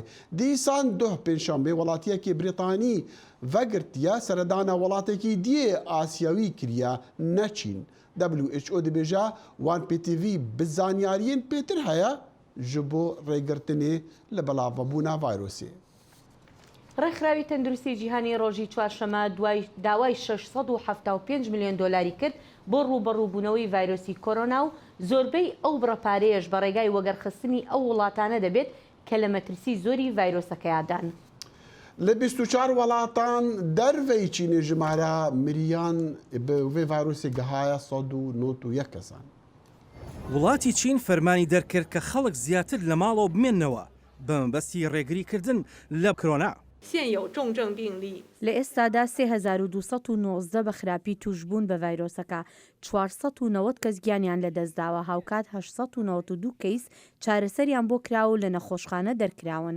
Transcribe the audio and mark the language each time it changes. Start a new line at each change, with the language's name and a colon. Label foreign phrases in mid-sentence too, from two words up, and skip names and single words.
Kurdish: Dîsan duh pênşembê welatiyekê Brîtanî vegirtiye seredana welatekî diyê Asyawî kiriye ne Çîn. WHO dibêje wan PTV bi zanyariyên pêtir heye ji bo rêgirtinê li belavebûna vayrosê.
Central Kurdish: ڕێکخراوی تەندروستی جیهانی ڕۆژی چوارشەمە داوای 675 میلیۆن دۆلاری کرد بۆ ڕوبەڕووبوونەوەی ڤایرۆسی کۆرۆنا و زۆربەی ئەو بڕەپارەیەش بە ڕێگای وەگەرخستنی ئەو وڵاتانە دەبێت کە لە مەترسی زۆری ڤایرۆسەکەیادان.
Kurdish: Li 24 welatan derveyî Çînê ji mara miriyan bi vê vayrosê gihaya 191 kesan.
Central Kurdish: وڵاتی چین فەرمانی دەرکرد کە خەڵک زیاتر لە ماڵەوە بمێننەوە بە مەبەستی ڕێگریکردن لە کۆرۆنا. لە ئێستادا 3219 بە خراپی توشبوون بە ڤایرۆسەکە 490 کەس گیانیان لە دەستداوە هاوکات 892 کەیس چارەسەریان بۆ کراوە و لە نەخۆشخانە دەرکراون.